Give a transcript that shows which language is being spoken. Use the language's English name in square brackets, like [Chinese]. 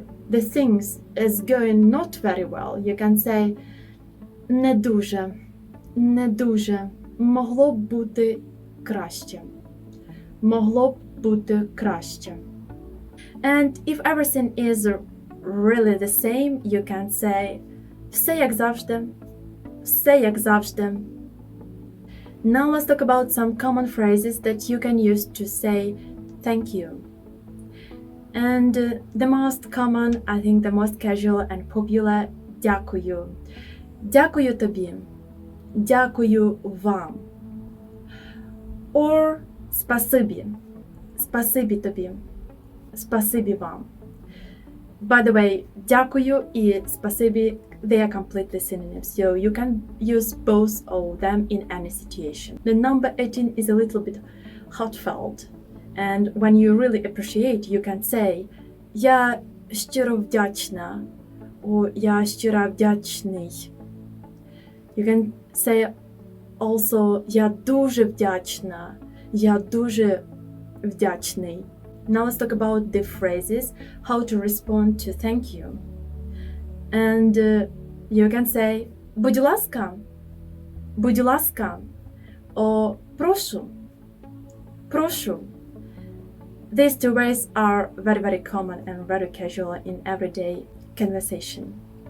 [English] the things is going not very well, you can say [Ukrainian] не дуже, не дуже, могло б бути краще, могло б бути краще. [English] And if everything is really the same, you can say [Ukrainian] все як завжди, все як завжди. [English] Now let's talk about some common phrases that you can use to say thank you. And the most common, I think the most casual and popular, дякую. [Ukrainian] Дякую тобі. Дякую вам. [English] Or [Ukrainian] спасибі. Спасибі тобі. Спасибі вам. [English] By the way, [Ukrainian] дякую і спасибі, [English] they are completely synonyms, so you can use both of them in any situation. The number 18 is a little bit heartfelt, and when you really appreciate, you can say [Ukrainian] я щиро вдячна, [English] or [Ukrainian] я щиро вдячний. [English] You can say also [Ukrainian] я дуже вдячна, я дуже вдячний. [English] Now let's talk about the phrases, how to respond to thank you. And you can say [Ukrainian] будь ласка, [English] or [Ukrainian] прошу, прошу. [English] These two ways are very, very common and very casual in everyday conversation.